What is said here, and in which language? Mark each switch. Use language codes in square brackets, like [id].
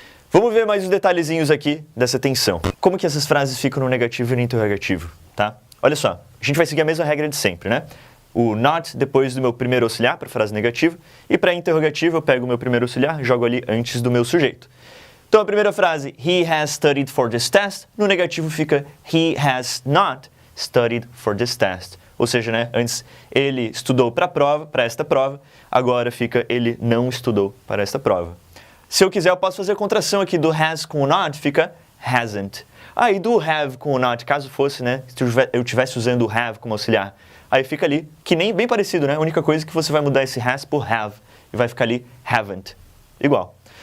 [pt] Vamos ver mais os detalhezinhos aqui dessa tensão. Como que essas frases ficam no negativo e no interrogativo, tá? Olha só, a gente vai seguir a mesma regra de sempre, né? O not depois do meu primeiro auxiliar para frase negativa e para interrogativo eu pego o meu primeiro auxiliar, jogo ali antes do meu sujeito. Então a primeira frase, [en] he has studied for this test, [pt] no negativo fica [en] he has not studied for this test. [pt] Ou seja, né, antes ele estudou para a prova, para esta prova, agora fica ele não estudou para esta prova. Se eu quiser, eu posso fazer a contração aqui do has com o not, fica hasn't. Aí do have com o not, caso fosse, né, se eu estivesse usando o have como auxiliar, aí fica ali, que nem bem parecido, né? A única coisa é que você vai mudar esse has por have, e vai ficar ali haven't. Igual.